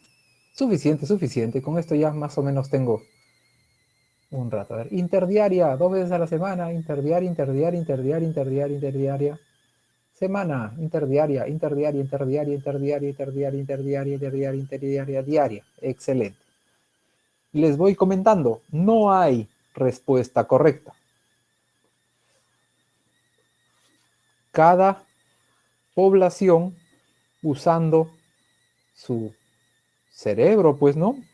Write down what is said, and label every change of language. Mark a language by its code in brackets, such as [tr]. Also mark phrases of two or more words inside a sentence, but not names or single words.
[es] Suficiente, suficiente. Con esto ya más o menos tengo un rato. A ver, interdiaria, 2 veces a la semana. Interdiaria, interdiaria, interdiaria, interdiaria, interdiaria. Semana, interdiaria, interdiaria, interdiaria, interdiaria, interdiaria, interdiaria, interdiaria, interdiaria, diaria. Excelente. Les voy comentando, no hay respuesta correcta. Cada población, usando su cerebro, pues, ¿no?